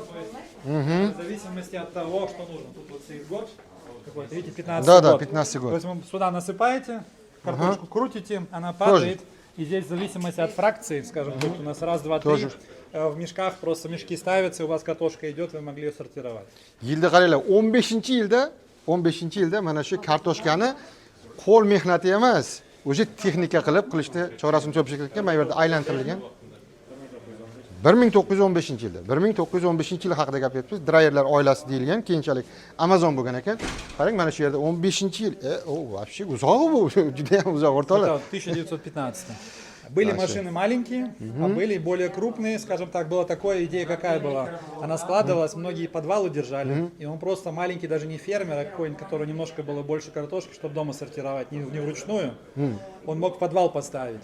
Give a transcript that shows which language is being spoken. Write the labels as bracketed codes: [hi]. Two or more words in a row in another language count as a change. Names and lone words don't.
[ru] В зависимости от того, что нужно. Тут вот стоит год какой-то, видите, 15 год. Да, 15 год. То есть вы сюда насыпаете, картошку крутите, она падает. И здесь в зависимости от фракции, скажем, тут у нас раз, два, три, в мешках просто мешки ставятся, и у вас картошка идет, вы могли ее сортировать. [uz] Yilda qaranglar, 15-yilda mana shu kartoshkani qo'l mehnati emas, o'sha texnika qilishni chorasini ko'pchilikka mana bu yerda aylantirilgan. 1915-yilda. 1915-yil haqida gapiryapmiz. Drayerlar oilasi deyilgan, keyinchalik Amazon bo'lgan ekan. Qarang, mana shu yerda 15-yil. Вообще uzoq bu, juda ham uzoq o'rtoqlar. 1915. [ru] Были машины маленькие, а были более крупные, скажем так, была такая идея, какая была. Она складывалась, многие подвалы держали, и он просто маленький, даже не фермер, а какой-нибудь, который немножко было больше картошки, чтобы дома сортировать, не вручную, он мог в подвал поставить.